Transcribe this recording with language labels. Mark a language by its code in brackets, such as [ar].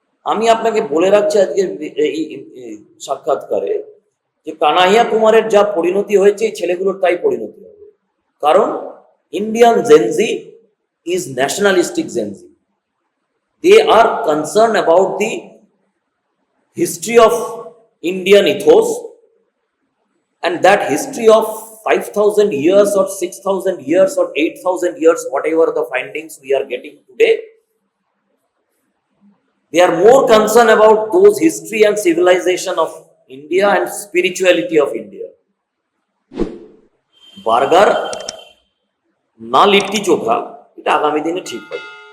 [bn] আমি আপনাকে বলে রাখছি আজকের এই সাক্ষাৎকারে যে কানাইয়া কুমারের যা পরিণতি হয়েছে, এই ছেলেগুলোর তাই পরিণতি হবে। [en] কারণ Indian Gen Z is nationalistic Gen Z. They are concerned about the history of Indian ethos, and that history of 5,000 years or 6,000 years or 8,000 years, whatever the findings we are getting today, they are more concerned about those history and civilization of India and spirituality of India. [bn] Burger না লিট্টি চোখা, এটা আগামী দিনে ঠিক হবে।